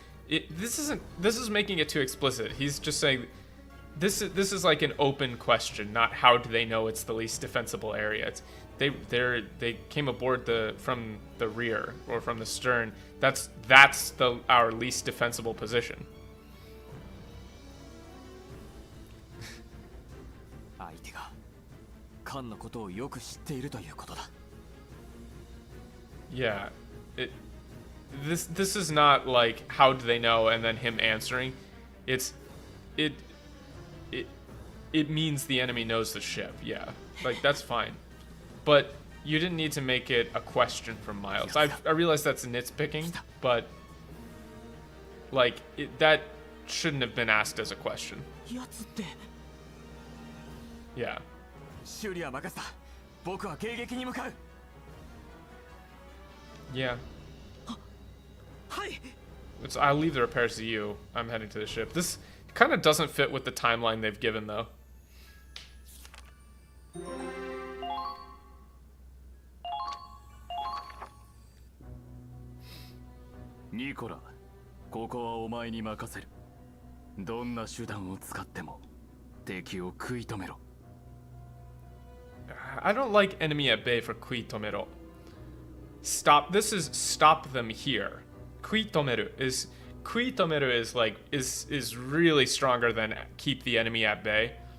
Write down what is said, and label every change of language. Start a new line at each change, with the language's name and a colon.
English: This is making it too explicit. He's just saying this is like an open question, not how do they know it's the least defensible area. They came aboard from the rear or from the stern. That's our least defensible position.
Japanese: 相手がカンのことをよく知っているということだ。
English: Yeah, this is not like how do they know and then him answering. It means the enemy knows the ship. Yeah, like that's fine, but you didn't need to make it a question from Miles. I realize that's nitpicking, but like that shouldn't have been asked as a question.
Japanese: やつって。
English: Yeah.
Japanese: 修理は任せた。僕は迎撃に向かう。
English: Yeah.
Japanese: はい。
English: I'll leave the repairs to you. I'm heading to the ship. This kind of doesn't fit with the timeline they've given, though.
Japanese: Nicola, ここはお前に任せる。どんな手段を使っても敵を食い止めろ。
English: I don't like enemy at bay for kui tomero. Stop. This is stop them here. Kui tomeru is like is really stronger than keep the enemy at bay.